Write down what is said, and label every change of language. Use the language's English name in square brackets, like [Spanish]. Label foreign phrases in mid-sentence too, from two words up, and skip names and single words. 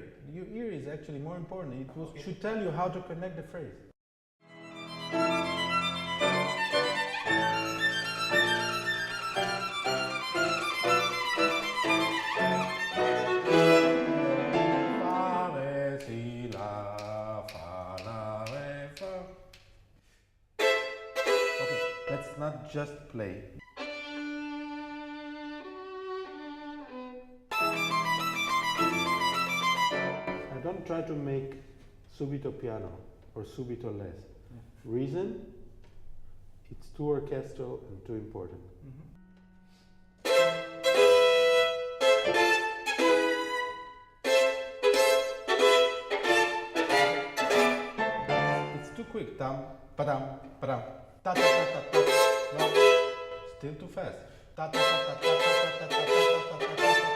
[English] Your ear is actually more important. It should tell you how to connect the phrase. Fa, re, si, la, fa, la, re, fa. Okay, let's not just play. I don't try to make [Italian] subito piano [English] or subito less. Reason? It's too orchestral and too important. It's too quick. Tam, padam, padam, ta ta ta ta ta. No, still too fast. Ta ta ta ta ta ta ta ta ta ta ta ta ta ta ta ta ta ta.